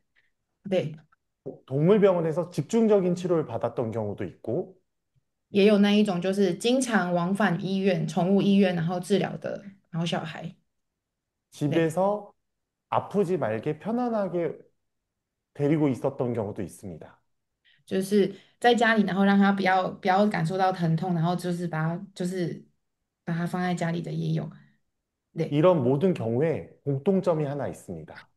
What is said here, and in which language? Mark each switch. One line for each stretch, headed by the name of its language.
Korean: 오랜 시간 아팠던 경우도 있습니다.
Chinese: 对，
Korean: 동물병원에서 집중적인 치료를 받았던 경우도 있고,
Chinese: 也有那一种就是经常往返医院、宠物医院，然后治疗的毛小孩。对，
Korean: 집에서 아프지 말게 편안하게 데리고 있었던 경우도 있습니다.
Chinese: 就是在家里，然后让他不要感受到疼痛，然后就是把它放在家里的也有。对，
Korean: 이런 모든 경우에 공통점이 하나 있습니다.